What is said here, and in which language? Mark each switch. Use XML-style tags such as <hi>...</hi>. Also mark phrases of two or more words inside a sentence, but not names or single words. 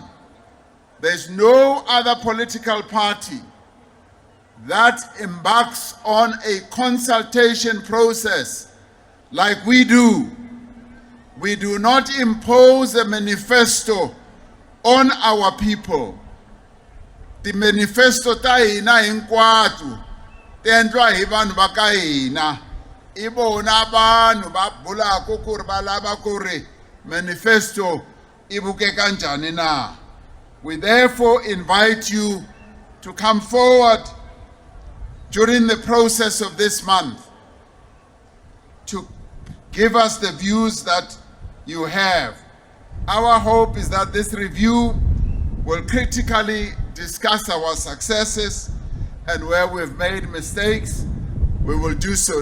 <en>There's no other political party that embarks on a consultation process like we do. We do not impose a manifesto on our people. The manifesto</en> <ts>ta hina hinkwatu tendwa hi vanhu va ka hina. I vona vanhu va bulaka ku ri va lava ku ri manifesto i vukeka njhani na.</ts> <en>We therefore invite you to come forward during the process of this month to give us the views that you have. Our hope is that this review will critically discuss our successes, and where we've made mistakes, we will do so.</en>